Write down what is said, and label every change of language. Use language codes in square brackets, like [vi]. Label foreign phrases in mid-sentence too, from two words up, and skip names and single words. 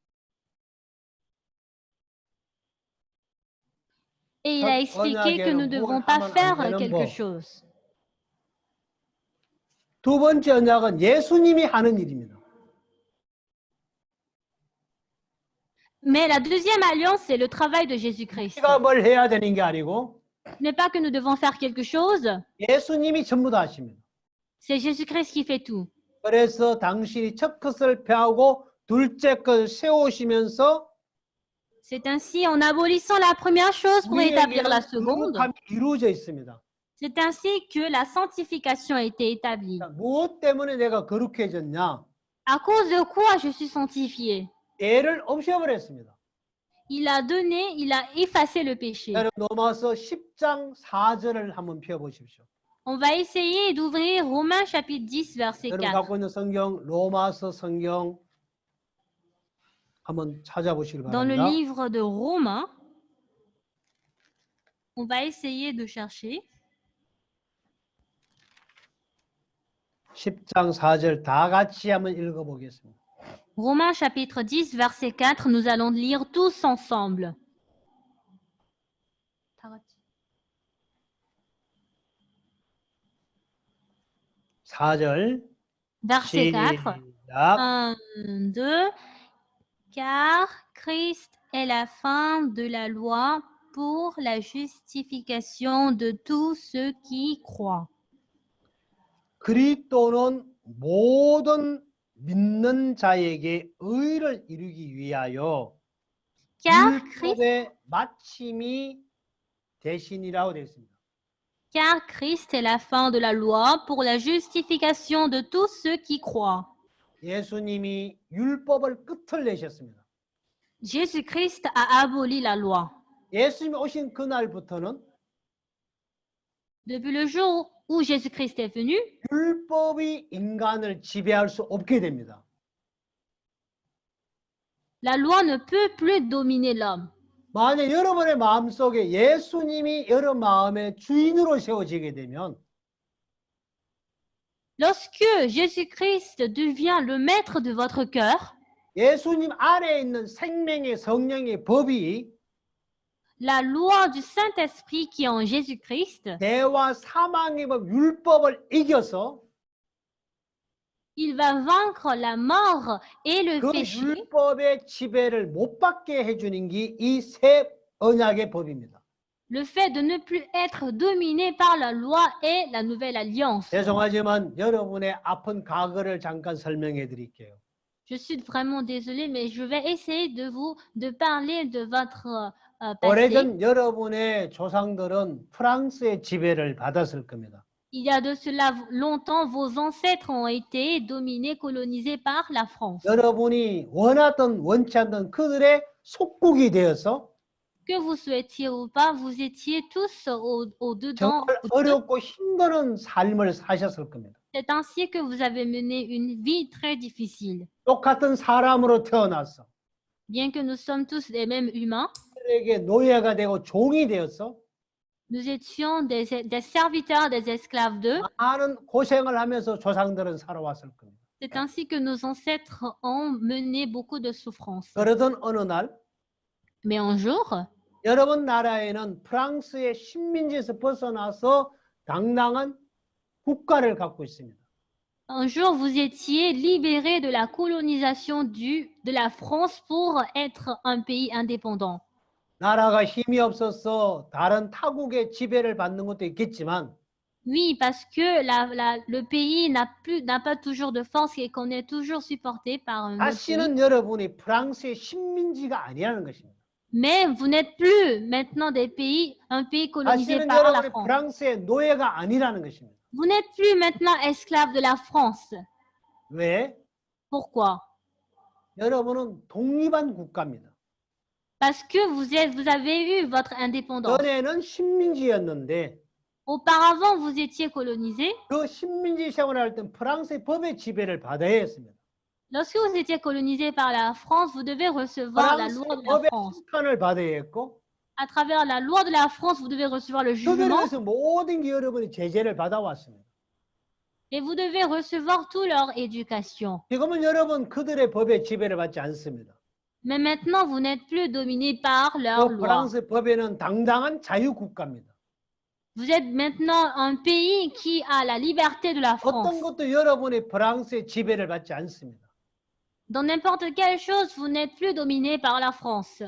[fr] Et il a expliqué que nous ne devons pas faire quelque chose. [ko] 두 번째 언약은 예수님이 하는 일입니다. [fr] Mais la deuxième alliance, c'est le travail de Jésus-Christ. [ko] 우리가 뭘 해야 되는 게 아니고 [fr] Ce n'est pas que nous devons faire quelque chose, [ko] 예수님이 전부 다 하십니다. [fr] c'est Jésus-Christ qui fait tout. [ko] 그래서 당신이 첫 것을 폐하고 둘째 것을 세우시면서 [fr] C'est ainsi, en abolissant la première chose pour établir la seconde, [ko] 거룩함이 이루어져 있습니다. [fr] c'est ainsi que la sanctification a été établie. [ko] 자, 무엇 때문에 내가 거룩해졌냐? [fr] À cause de quoi je suis sanctifié? [ko] 죄를 없애버렸습니다. [fr] Il a effacé le péché. [ko] 여러분 로마서 10장 4절을 한번 펴보십시오. [fr] On va essayer d'ouvrir Romains chapitre 10, verset [ko] 여러분 [fr] 4. [ko] 갖고 있는 성경 로마서 성경 한번 찾아보시기 [fr] Dans le [ko] 바랍니다. [fr] livre de Romains, on va essayer de chercher. [ko] 10장 4절 다 같이 한번 읽어보겠습니다. [fr] Romains chapitre 10, verset 4, nous allons lire tous ensemble. [ko] 4절 [fr] Verset 4. [ko] 시작. 1, 2. [fr] Car Christ est la fin de la loi pour la justification de tous ceux qui croient. [ko] 그리스도는 모든 믿는 자에게 의를 이루기 위하여 [fr] car Christ, [ko] 율법의 마침이 대신이라고 되어 있습니다. [fr] car Christ est la fin de la loi pour la justification de tous ceux qui croient. [ko] 예수님이 율법을 끝을 내셨습니다. [fr] Jésus-Christ a aboli la loi. [ko] 예수님이 오신 그날부터는 [fr] Depuis le jour où Jésus-Christ est venu, [ko] 율법이 인간을 지배할 수 없게 됩니다. [fr] la loi ne peut plus dominer l'homme. [ko] 만약 여러분의 마음속에 예수님이 여러분 마음의 주인으로 세워지게 되면 [fr] Lorsque Jésus-Christ devient le maître de votre cœur, [ko] 예수님 안에 있는 생명의 성령의 법이 [fr] la loi du Saint-Esprit qui est en Jésus-Christ, [ko] 대와 사망의 법 율법을 이겨서 [fr] il va vaincre la mort et le [ko] 그 [fr] péché. [ko] 율법의 지배를 못 받게 해주는 게 이 새 언약의 법입니다. [fr] Le fait de ne plus être dominé par la loi et la nouvelle alliance. [ko] 죄송하지만 여러분의 아픈 과거를 잠깐 설명해 드릴게요. [fr] Je suis vraiment désolée, mais je vais essayer de parler de votre passé. [ko] 오래전 여러분의 조상들은 프랑스의 지배를 받았을 겁니다. [fr] Il y a de cela longtemps, vos ancêtres ont été dominés, colonisés par la France. [ko] 여러분이 원하든 원치 않든 그들의 속국이 되어서 [fr] Que vous souhaitiez ou pas, vous étiez tous au-dedans. [ko] 정말 어렵고 힘든 삶을 사셨을 겁니다. [fr] C'est ainsi que vous avez mené une vie très difficile. [ko] 똑같은 사람으로 태어났어. [fr] Bien que nous sommes tous des mêmes humains, [ko] 그들에게 노예가 되고 종이 되었어. [fr] nous étions des serviteurs, des esclaves d'eux. [ko] 많은 고생을 하면서 조상들은 살아왔을 겁니다. [fr] C'est ainsi que nos ancêtres ont mené beaucoup de souffrances. [ko] 그러던 어느 날 [fr] Mais un jour, [ko] 여러분 나라에는 프랑스의 식민지에서 벗어나서 당당한 국가를 갖고 있습니다. [fr] un jour, vous étiez libérés de la colonisation de la France pour être un pays indépendant. [ko] 나라가 힘이 없어서 다른 타국의 지배를 받는 것도 있겠지만 [fr] Oui, parce que le pays n'a pas toujours de force et qu'on est toujours supporté par un autre pays. [ko] 다시는 여러분이 프랑스의 식민지가 아니라는 것입니다. [fr] Mais vous n'êtes plus maintenant un pays colonisé [ko] 다시는 [fr] par la [ko] 여러분이 [fr] France. [ko] 프랑스의 노예가 아니라는 것입니다. [fr] Vous n'êtes plus maintenant esclave de la France. [ko] 왜? [fr] Pourquoi? [ko] 여러분은 독립한 국가입니다. [fr] Parce que vous avez eu votre indépendance. [ko] 전에는 식민지였는데 [fr] Auparavant, vous étiez colonisé. [ko] 그 식민지 생활할 때 프랑스의 법의 지배를 받아야 했습니다. [fr] Lorsque vous étiez colonisé par la France, vous devez recevoir la [ko] 프랑스 [fr] loi de la [ko] 법의 [fr] France. [ko] 심판을 받아야 했고 [fr] À travers la loi de la France, vous devez recevoir le [ko] 그들에 [fr] jugement [ko] 대해서 모든 게 여러분이 제재를 받아왔습니다. [fr] et vous devez recevoir toute leur éducation. [ko] 지금은 여러분 그들의 법의 지배를 받지 않습니다. [fr] Mais maintenant, vous n'êtes plus dominé par leur [ko] 그 [fr] loi. [ko] 프랑스 법에는 당당한 자유국가입니다. [fr] Vous êtes maintenant un pays qui a la liberté de la France. [ko] 어떤 것도 여러분이 프랑스의 지배를 받지 않습니다. [fr] Dans n'importe quelle chose, vous n'êtes plus dominé par la France.